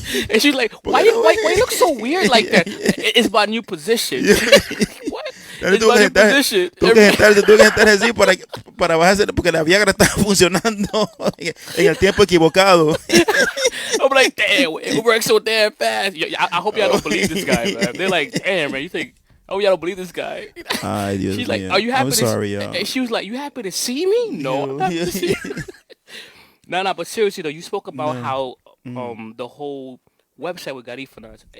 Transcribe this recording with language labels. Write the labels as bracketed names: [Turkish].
[English] and she's like, why you look so weird like that? It's my new position. What? It's my new position. [Spanish] Tuve que sentar así para bajarse porque la Viagra estaba funcionando en el tiempo equivocado. [English] I'm like, damn, it works so damn fast. I hope y'all don't believe this guy, man. They're like, damn, man, you think, oh, y'all don't believe this guy. [Spanish] Ay, Dios [English] She's like, [Spanish] mío. [English] are you happy I'm sorry, yo. And she was like, you happy to see me? No, I'm happy to see you. No, but seriously though, you spoke about how the whole website with Garifuna.